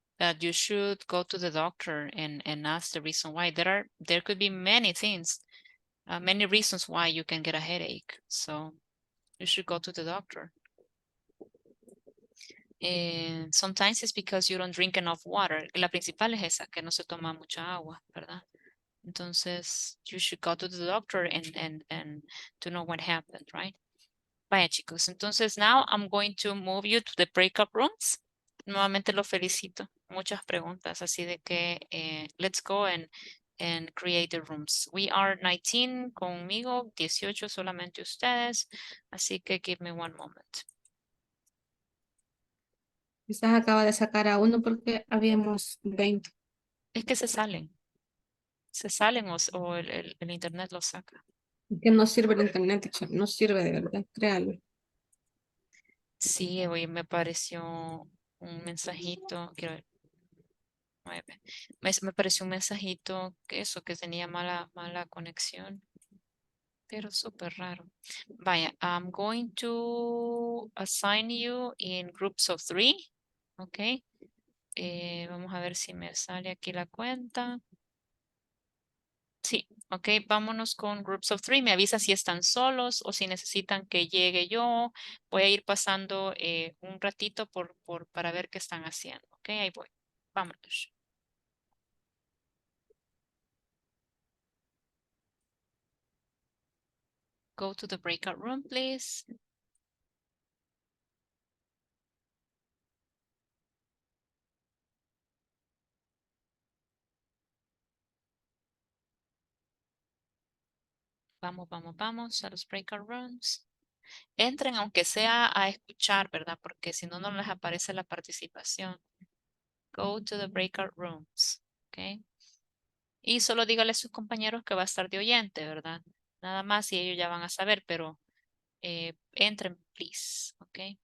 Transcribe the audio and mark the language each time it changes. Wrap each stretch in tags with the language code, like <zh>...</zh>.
<en>That you should go to the doctor and ask the reason why. There could be many things, many reasons why you can get a headache. So you should go to the doctor. And sometimes it's because you don't drink enough water.</en> <es>La principal es esa, que no se toma mucha agua, ¿verdad?</es> <en>Entonces, you should go to the doctor and to know what happened, right?</en> <es>Vaya, chicos, entonces</es> <en>now I'm going to move you to the breakout rooms.</en> <es>Nuevamente lo felicito. Muchas preguntas, así de que</es> <en>let's go and create the rooms. We are 19</en> <es>conmigo, 18 solamente ustedes, así que</es> <en>give me one moment.</en> <es>Quizás acaba de sacar a uno porque habíamos 20. Es que se salen o el internet los saca. Que no sirve el internet, teacher, no sirve de verdad, créalo. Sí, hoy me pareció un mensajito, quiero ver, 9. Me pareció un mensajito que eso, que tenía mala conexión, pero súper raro.</es> <en>Vaya, I'm going to assign you in groups of 3, ok.</en> <es>Vamos a ver si me sale aquí la cuenta. Sí, ok, vámonos con groups of 3. Me avisa si están solos o si necesitan que llegue yo. Voy a ir pasando un ratito para ver qué están haciendo. Ok, ahí voy. Vámonos.</es> <en>Go to the breakout room, please.</en> <es>Vamos a los breakout rooms. Entren aunque sea a escuchar, ¿verdad? Porque si no, no les aparece la participación.</es> <en>Go to the breakout rooms. Ok.</en> <es>Y solo dígale a sus compañeros que va a estar de oyente, ¿verdad? Nada más y ellos ya van a saber, pero entren, please. Ok.</es>